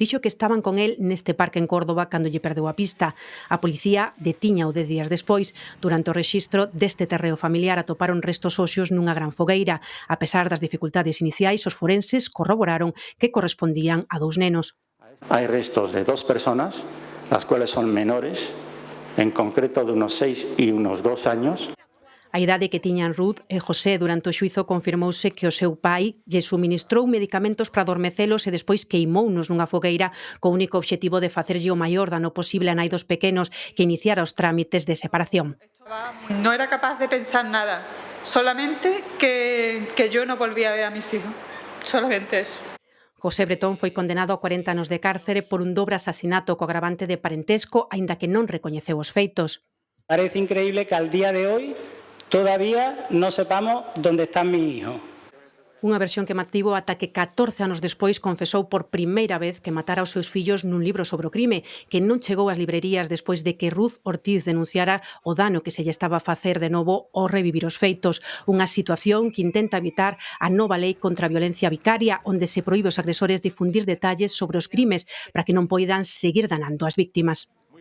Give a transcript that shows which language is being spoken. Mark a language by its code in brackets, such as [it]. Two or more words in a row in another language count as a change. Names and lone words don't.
[gl] Dixo que estaban con el neste parque en Córdoba cando lle perdeu a pista. A policía detiña o 10 días despois. Durante o rexistro deste terreo familiar atoparon restos óseos nunha gran fogueira. A pesar das dificultades iniciais, os forenses corroboraron que correspondían a 2 nenos. [es] Hai restos de 2 personas, las cuales son menores, en concreto de unos 6 y unos 2 años. [gl] A idade que tiñan Ruth e José durante o xuízo confirmouse que o seu pai lle suministrou medicamentos para adormecelos e despois queimounos nunha fogueira co único obxectivo de facerlle o maior dano posible a nai dos pequenos que iniciara os trámites de separación. [es] No era capaz de pensar nada, solamente que yo no volvía a ver a mis hijos, solamente eso. [gl] José Bretón foi condenado a 40 anos de cárcere por un dobre asasinato co agravante de parentesco, aínda que non recoñeceu os feitos. [es] Parece increíble que al día de hoy todavía no sepamos dónde está mi hijo. [gl] Unha versión que mantivo ata que 14 anos despois confesou por primeira vez que matara os seus fillos nun libro sobre o crime, que non chegou ás librerías despois de que Ruth Ortiz denunciara o dano que se lle estaba a facer de novo ao revivir os feitos. Unha situación que intenta evitar a nova lei contra a violencia vicaria, onde se proíbe aos agresores difundir detalles sobre os crimes para que non poidan seguir danando ás víctimas.